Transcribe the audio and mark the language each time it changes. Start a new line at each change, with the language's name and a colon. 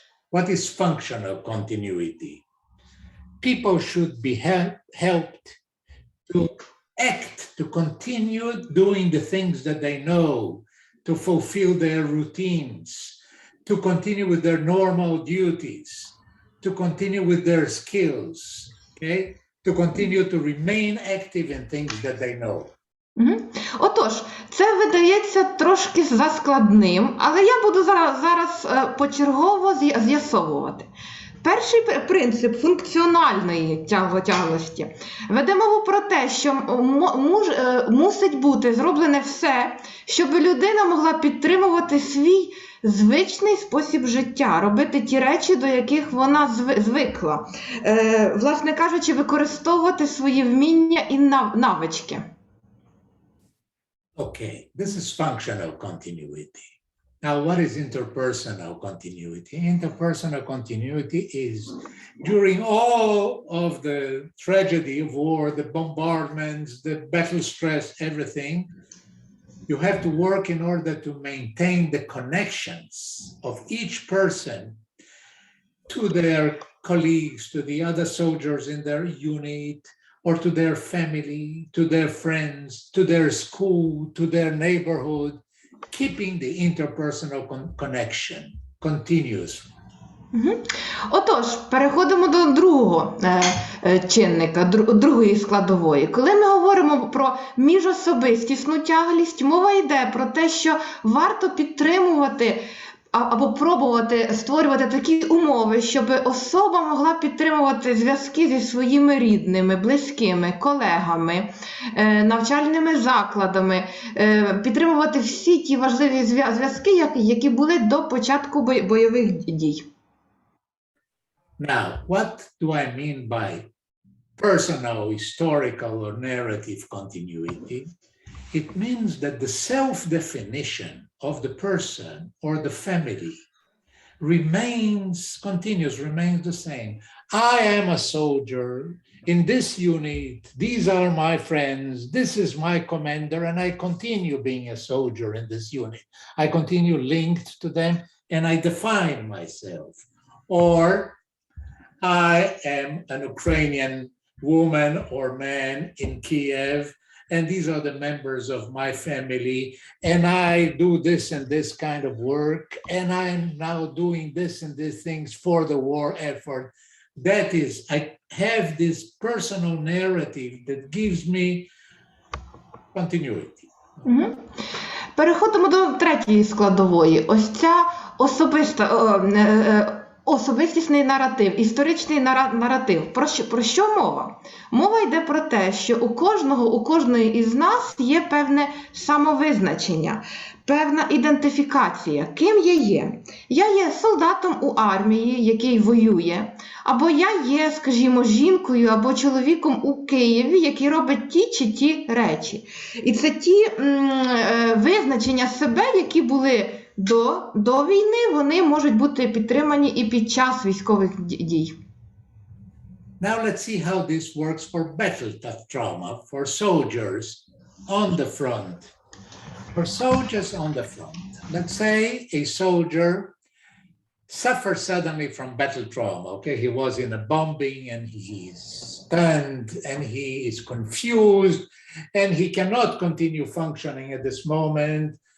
English: What is functional continuity? People should be helped to act, to continue doing the things that they know, to fulfill their routines, to continue with their normal duties, to continue with their skills, okay? To continue to remain active in things that they know.
Ukrainian: Отож, це видається трошки заскладним, але я буду зараз почергово з'ясовувати. Перший принцип функціональної тяглості веде мову про те, що мусить бути зроблене все, щоб людина могла підтримувати свій звичний спосіб життя, робити ті речі, до яких вона звикла. Власне кажучи, використовувати свої вміння і навички.
English: Okay, this is functional continuity. Now, what is interpersonal continuity? Interpersonal continuity is during all of the tragedy of war, the bombardments, the battle stress, everything, you have to work in order to maintain the connections of each person to their colleagues, to the other soldiers in their unit, or to their family, to their friends, to their school, to their neighborhood, keeping the interpersonal connection continuously.
Ukrainian: Отож, переходимо до другого чинника, другої складової. Коли ми говоримо про міжособистісну тяглість, мова йде про те, що варто підтримувати або пробувати створювати такі умови, щоб особа могла підтримувати зв'язки зі своїми рідними, близькими, колегами, навчальними закладами, підтримувати всі ті важливі зв'язки, які були до початку бойових дій.
English: Now, what do I mean by personal, historical, or narrative continuity? It means that the self-definition of the person or the family remains the same. I am a soldier in this unit. These are my friends. This is my commander, and I continue being a soldier in this unit. I continue linked to them, and I define myself. Or I am an Ukrainian woman or man in Kiev, and these are the members of my family, and I do this and this kind of work, and I'm now doing this and these things for the war effort. That is, I have this personal narrative that gives me continuity.
Ukrainian: Переходимо до третьої складової. Ось ця особиста особистісний наратив, історичний наратив. Про що мова? Мова йде про те, що у кожної із нас є певне самовизначення, певна ідентифікація. Ким я є? Я є солдатом у армії, який воює, або я є, скажімо, жінкою або чоловіком у Києві, який робить ті чи ті речі. І це ті визначення себе, які були до війни, вони можуть бути підтримані і під час військових дій.
English: Now let's see how this works for battle trauma, for soldiers on the front. For soldiers on the front, let's say a soldier suffers suddenly from battle trauma. Okay, he was in a bombing and he's stunned and he is confused and he cannot continue functioning at this moment.